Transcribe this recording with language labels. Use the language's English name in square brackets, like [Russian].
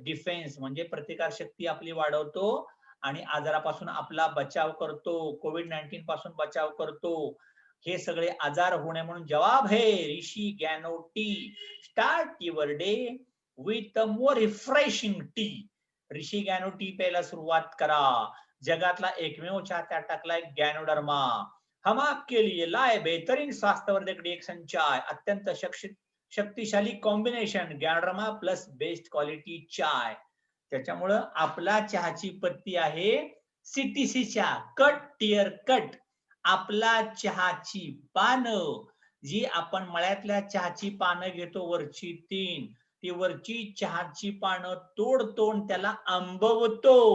[Marathi] Defence म्हणजे प्रतिकार शक्ती आपली वाढवतो आणि आजारापासून आपला बचाव करतो, कोविड-19 पासून बचाव करतो. हे सगळे आजार होणे म्हणून [Hindi] जवाब है [Marathi] ऋषी गॅनो T. [English] Start your day with a more refreshing tea. [Marathi] Rishi गॅनो T प्यायला सुरुवात करा. जगातला एकमेव चहा त्यात टाकलाय गॅनोडर्मा. [Hindi] हम आपके लिए लाए बेहतरीन स्वास्थ्यवर्धक डिएक्सन चाय, अत्यंत शक्तिशाली कॉम्बिनेशन गॅनोडर्मा प्लस बेस्ट क्वालिटी चाय. [Marathi] त्याच्यामुळं आपला चहाची पत्ती आहे सीटीसी चहा, कट टियर कट. आपला चहाची पानं जी आपण मळ्यातल्या चहाची पानं घेतो वरची 3, ती वरची चहाची पानं तोडतो, त्याला आंबवतो.